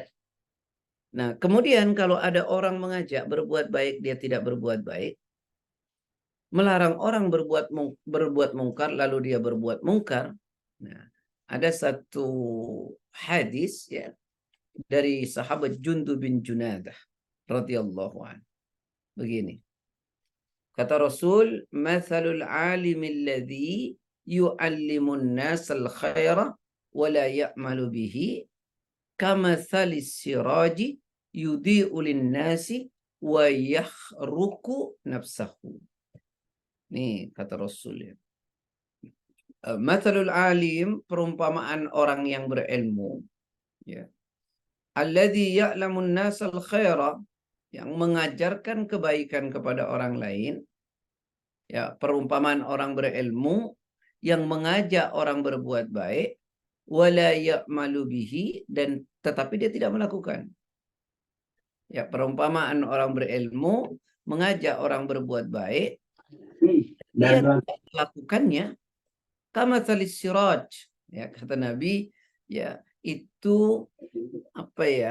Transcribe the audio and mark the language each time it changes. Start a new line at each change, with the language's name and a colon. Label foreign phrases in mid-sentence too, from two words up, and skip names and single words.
Indonesian: Nah, kemudian kalau ada orang mengajak berbuat baik, dia tidak berbuat baik, melarang orang berbuat mungkar, lalu dia berbuat mungkar. Nah, ada satu hadis ya dari sahabat Jundub bin Junadah
Arabic: رضي الله عنه.
Indonesian: Begini. Kata Rasul,
Arabic: "مثل العالم الذي يعلم الناس الخير ولا يعمل به كمثل السراج يضيء للناس ويحرق نفسه."
Indonesian: Nih kata Rasul ya.
Arabic: مثل العالم,
Indonesian: perumpamaan orang yang berilmu ya.
Arabic: الذي يعلم الناس الخير,
Indonesian: yang mengajarkan kebaikan kepada orang lain. Ya, perumpamaan orang berilmu yang mengajak orang berbuat baik,
Arabic: ولا يعمل به,
Indonesian: dan tetapi dia tidak melakukan. Ya, perumpamaan orang berilmu mengajak orang berbuat baik, dia tidak melakukannya,
Arabic: كمثل السراج,
Indonesian: ya kata Nabi, ya itu apa ya?